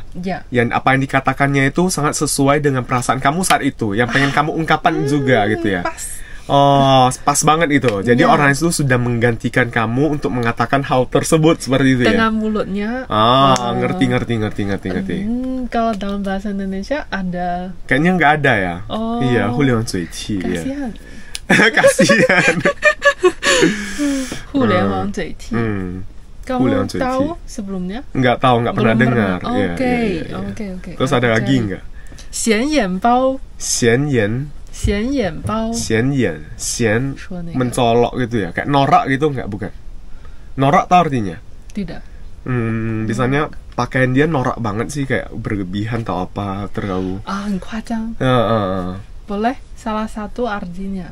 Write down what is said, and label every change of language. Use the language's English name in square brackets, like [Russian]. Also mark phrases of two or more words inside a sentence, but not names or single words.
[Indonesian] Yang apa yang dikatakannya itu sangat sesuai dengan perasaan kamu saat itu, yang pengen kamu ungkapkan juga gitu ya. Pas banget itu. Jadi orang itu sudah menggantikan kamu untuk mengatakan hal tersebut seperti itu ya. Dengan mulutnya. Ngerti. Kalau dalam bahasa Indonesia ada? Kayaknya nggak ada ya. Iya, [Chinese] 互联网嘴替. [Indonesian] Kasihan. Kasihan. [Chinese] 互联网嘴替. [Indonesian] Kamu tahu sebelumnya? Nggak tahu, nggak pernah dengar. Oke. Terus ada lagi nggak? [Chinese] 显眼包. 显眼显眼包显眼，显 Suanega. [Indonesian] mencolok gitu ya, kayak norak gitu nggak, bukan? Norak tau artinya? tidak. Misalnya pakaian dia norak banget sih, kayak berlebihan atau apa, terlalu. [Chinese] 很夸张 [Indonesian] boleh salah satu artinya.